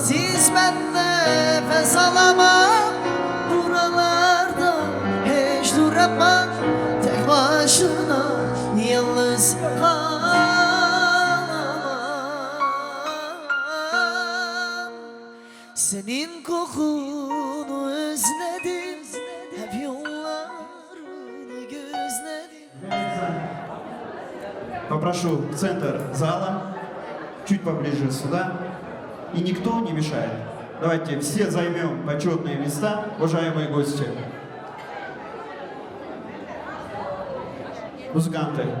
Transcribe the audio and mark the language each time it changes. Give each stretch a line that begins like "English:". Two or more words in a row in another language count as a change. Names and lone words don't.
Turkish: Siz ben nefes alamam, buralarda hiç duramam, tek başına yalnız kalamam. Senin kokunu özledim, hep yollarını gözledim.
Russian: Попрошу центр зала, чуть поближе сюда, и никто не мешает. Давайте все займем почетные места, уважаемые гости. Музыканты.